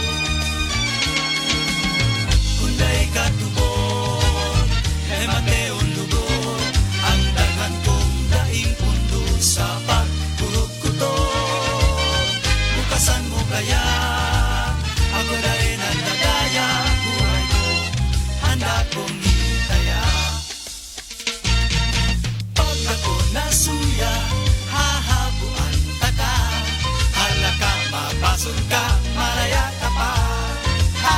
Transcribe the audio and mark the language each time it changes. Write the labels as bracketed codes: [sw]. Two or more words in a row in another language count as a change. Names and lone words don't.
[bik] Kung da'y katubon, ay mateon lugod, ang dagan kong daing pundo sa pagkurot-kutot. Bukasan mo kaya, ako da'y nagdadaya, [tl] buhay ko, handa kong itaya. [bik] Pag ako nasuya, hahabuan taka, halaka, mapasod ka, malaya ka pa. Ha!